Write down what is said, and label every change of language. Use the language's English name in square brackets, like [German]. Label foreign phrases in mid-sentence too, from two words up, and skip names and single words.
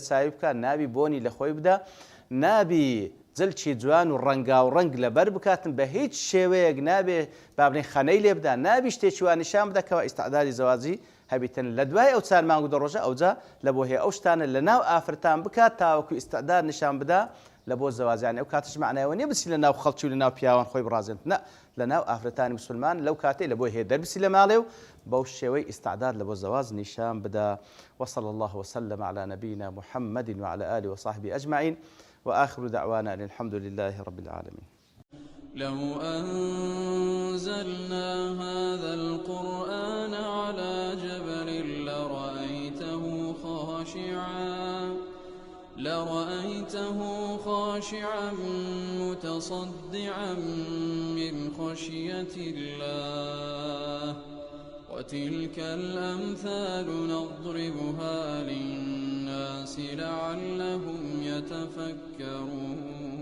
[Central Kurdish] چاوی بکات نابی بۆنی لە خۆی بدا نابی جلچی جوان و ڕەنگا و ڕەنگ لەبەر بکاتن بە هیچ شێوەیەک نابێ بابنی خەنەی لێ بدا نابی شتێکی وان نیشان بدەکەوە ئیستعدادی زەواجی هەبیتن لە دوای ئەو 4 مانگ و 10 ڕۆژە ئەوجا لە بۆ هەیە ئەو شتانە لە ناو ئافرەتان بکات تاوەکو ئیستعداد نیشان بدا لە بۆ زەواجیان ئەو کاتش معنایەوە نییە بچی لە ناو خەڵکی و لە ناو پیاوان خۆی بڕازێن نە لە ناو ئافرەتانی موسڵمان لەو کاتێ لە بۆ هەیە دەربسی لە ماڵێ و بەو شێوەی ئیستعداد لە بۆ زەواج نیشان بدا. [Arabic] وصلى الله وسلم على نبينا محمد وعلى آله وصحبه أجمعين وآخر دعوانا أن الحمد لله رب العالمين. لو أنزلنا هذا القرآن على جبل لرأيته خاشعا متصدعا من خشية الله وتلك الأمثال نضربها للناس لعلهم يتفكرون